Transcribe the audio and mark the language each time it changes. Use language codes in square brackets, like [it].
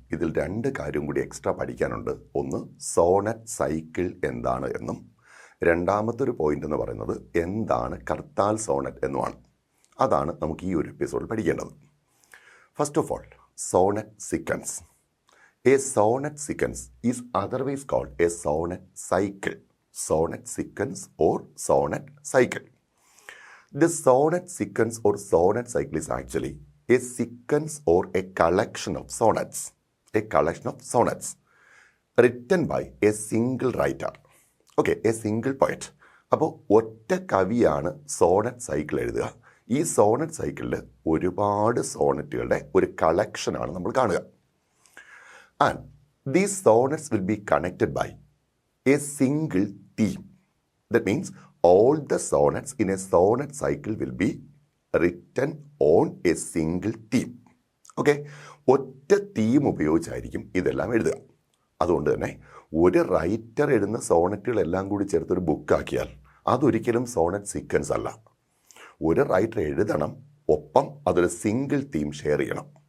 [ml] ഇതിൽ രണ്ട് കാര്യം കൂടി എക്സ്ട്രാ പഠിക്കാനുണ്ട്. ഒന്ന്, സോണറ്റ് സൈക്കിൾ എന്താണ് എന്നും രണ്ടാമത്തെ ഒരു പോയിന്റ് എന്ന് പറയുന്നത് എന്താണ് കർത്താൽ സോണറ്റ് എന്നുമാണ്. അതാണ് നമുക്ക് ഈ ഒരു എപ്പിസോഡിൽ പഠിക്കേണ്ടത്. [en] First of all, sonnet sequence. A sonnet sequence is otherwise called a sonnet cycle. Sonnet sequence or sonnet cycle. The sonnet sequence or sonnet cycle is actually a sequence or a collection of sonnets. A collection of sonnets written by a single writer. Okay, a single poet. [ml] അപ്പോൾ ഒറ്റ കവിയാണ് Sonet cycle എഴുതുക. ഈ Sonet സൈക്കിളിൽ ഒരുപാട് സോണറ്റുകളുടെ ഒരു കളക്ഷനാണ് നമ്മൾ കാണുക. [en] And these sonnets will be connected by a single theme. That means all the sonnets in a sonnet cycle will be written on a single theme. [ml] Okay, ഒറ്റ തീം ഉപയോഗിച്ചായിരിക്കും ഇതെല്ലാം എഴുതുക. അതുകൊണ്ട് തന്നെ ഒരു റൈറ്റർ എഴുതുന്ന സോണറ്റുകളെല്ലാം കൂടി ചേർത്തൊരു ബുക്കാക്കിയാൽ അതൊരിക്കലും സോണറ്റ് സീക്വൻസ് അല്ല. ഒരു റൈറ്റർ എഴുതണം, ഒപ്പം അതൊരു സിംഗിൾ തീം ഷെയർ ചെയ്യണം.